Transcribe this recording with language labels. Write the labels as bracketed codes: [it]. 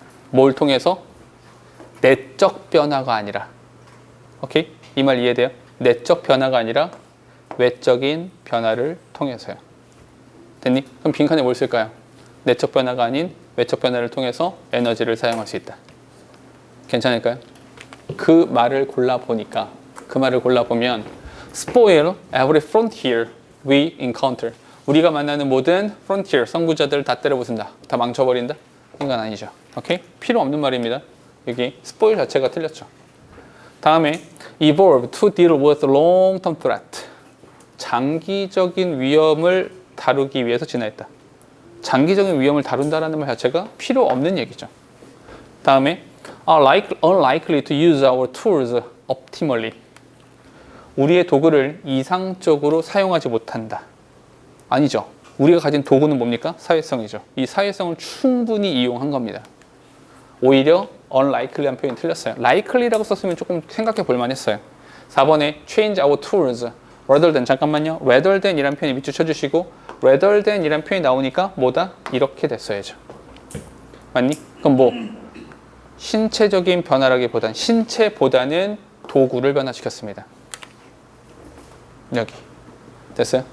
[ko] 뭘 통해서? 내적 변화가 아니라. 오케이? 이 말 이해돼요? 내적 변화가 아니라 외적인 변화를 통해서요. 됐니? 그럼 빈칸에 뭘 쓸까요? 내적 변화가 아닌 외적 변화를 통해서 에너지를 사용할 수 있다. 괜찮을까요? 그 말을 골라보면 [en] spoil every frontier we encounter. [ko] 우리가 만나는 모든 frontier, 선구자들을 다 때려부순다. 다 망쳐버린다? 이건 아니죠. 오케이? 필요 없는 말입니다. 여기 spoil 자체가 틀렸죠. 다음에 [en] evolve to deal with long-term threat. [ko] 장기적인 위험을 다루기 위해서 진화했다. 장기적인 위험을 다룬다라는 말 자체가 필요 없는 얘기죠. 다음에 [en] are unlikely to use our tools optimally. [ko] 우리의 도구를 이상적으로 사용하지 못한다. 아니죠. 우리가 가진 도구는 뭡니까? 사회성이죠. 이 사회성을 충분히 이용한 겁니다. 오히려 unlikely한 표현이 틀렸어요. likely라고 썼으면 조금 생각해 볼 만했어요. [en] 4번에 change our tools rather than, [ko] 잠깐만요. rather than 이란 표현이 밑줄 쳐주시고 rather than 이란 표현이 나오니까 뭐다? 이렇게 됐어야죠. 맞니? 그럼 뭐 신체적인 변화라기보단 신체보다는 도구를 변화시켰습니다. 여기 됐어요?